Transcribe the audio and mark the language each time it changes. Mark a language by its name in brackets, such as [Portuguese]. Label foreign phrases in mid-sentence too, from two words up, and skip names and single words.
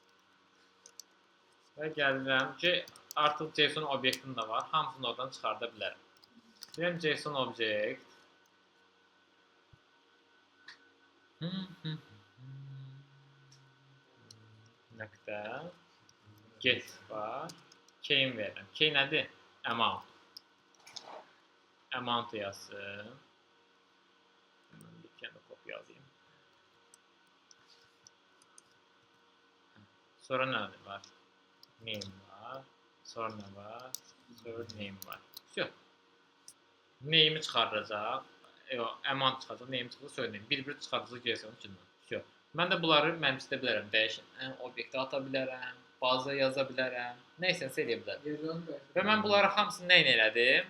[Azerbaijani] Və gəlirəm ki, artıq JSON obyektim də var, hamısını oradan çıxarda bilərəm. Deyirəm [English] JSON object [Azerbaijani] nöqtə get var, key'in verirəm. Key nədir? Amount. Amount yazsın. [Turkish] Bir kere kopyalayayım. Sonra ne var? Name var. Sonra ne var? Sonra name var. Все. [Azerbaijani] Name'i çıxaracaq. Amount çıxaracaq. Name çıxaracaq. Sonra name. Bir-bir çıxaracaq gəlsin içindən. [Russian] Все. [Azerbaijani] Mən də bunları mənimsizdə bilərəm. Dəyişən obyektə ata bilərəm. Baza yaza bilərəm. Nəysənsə eləyə bilərəm. Və mən bunları hamısını nə elədim?